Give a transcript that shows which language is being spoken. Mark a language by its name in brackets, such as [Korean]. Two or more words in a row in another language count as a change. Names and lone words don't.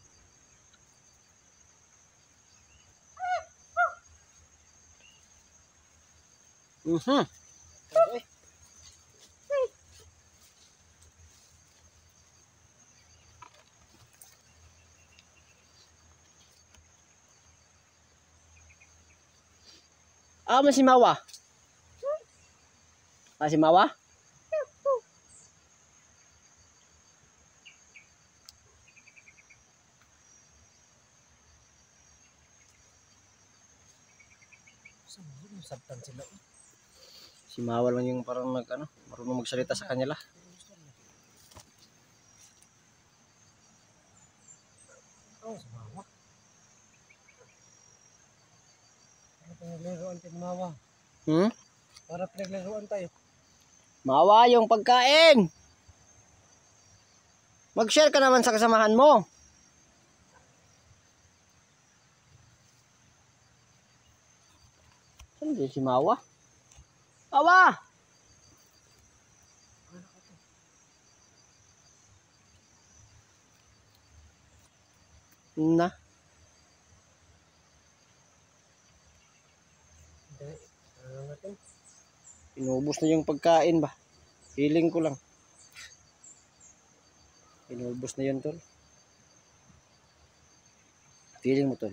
[Filipino] Okay. May si Mawa. Si Mawa? Sabtan sila. Si Mawa lang yung parang marunong magsalita sa kanila. Oh, sa mawa. Para pinaglaruan tayo mawa. Para pinaglaruan tayo. Mawa yung pagkain. Mag-share ka naman sa kasamahan mo. Saan din si Mawa? Mawa! Na. Hindi. Ano natin? Inubos na yung pagkain ba? Feeling ko lang. Inubos na yun tol. Feeling mo tol.